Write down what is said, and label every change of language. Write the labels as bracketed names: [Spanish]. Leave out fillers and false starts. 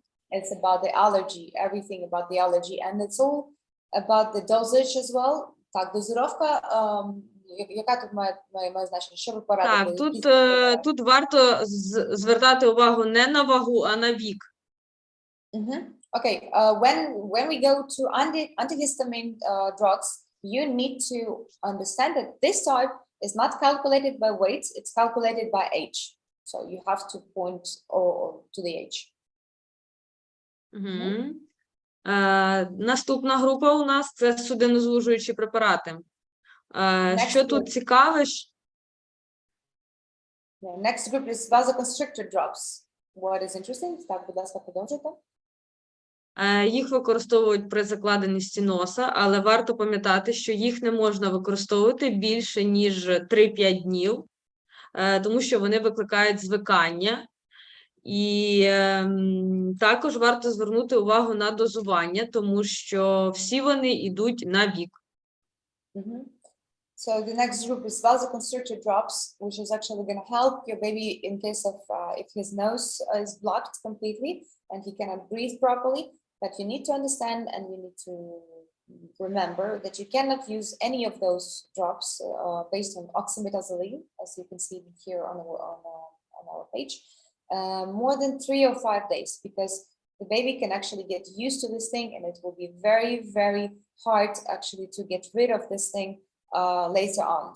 [English] It's about the allergy, everything about the allergy, and it's all about the dosage as well. [Ukrainian] Так, дозировка, яка тут має значення? Що ви порадите? Так, тут варто звертати увагу не на вагу, а на вік. [English] Okay, when we go to antihistamine drugs, you need to understand that this type is not calculated by weight, it's calculated by age. So you have to point to the age. [Ukrainian] Наступна група у нас – це судинозвужуючі препарати. Що тут цікаве? [English] Next group is vasoconstrictor drops. What is interesting? [Ukrainian] Так, будь ласка, продовжуйте. Їх використовують при закладеності носа, але варто пам'ятати, що їх не можна використовувати більше, ніж 3-5 днів, тому що вони викликають звикання. І також варто звернути увагу на дозування, тому що всі вони йдуть на вік. [English] So the next group is vasoconstrictor drops, which is actually going to help your baby in case of if his nose is blocked completely and he cannot breathe properly. But you need to understand and you need to remember that you cannot use any of those drops based on oxymetazoline, as you can see here on our page, more than 3 or 5 days, because the baby can actually get used to this thing and it will be very, very hard actually to get rid of this thing later on.